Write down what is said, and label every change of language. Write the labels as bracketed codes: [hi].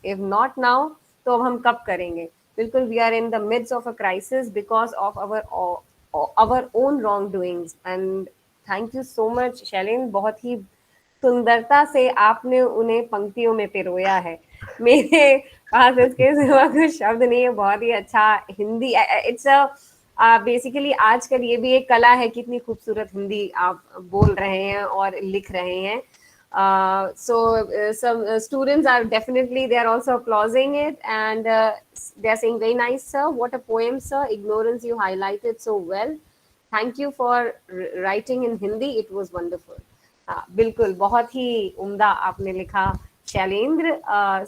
[en] If not now, [hi] तो अब हम कब करेंगे? बिल्कुल, [en] we are in the midst of a crisis because of our own wrongdoings. And thank you so much, [hi] Shailendra, बहुत ही सुंदरता से आपने उन्हें पंक्तियों में पिरोया है। मेरे पास इसके सिवा कुछ शब्द नहीं है। बहुत ही अच्छा हिंदी, इट्स अ बेसिकली आजकल ये भी एक कला है, कितनी खूबसूरत हिंदी आप बोल रहे हैं और लिख रहे हैं। [en] Some students are definitely, they are also applauding it, and they are saying, very nice, sir. What a poem, sir. Ignorance, you highlighted so well. Thank you for writing in Hindi. It was wonderful. [hi] बिल्कुल, बहुत ही उम्दा आपने लिखा, शैलेंद्र.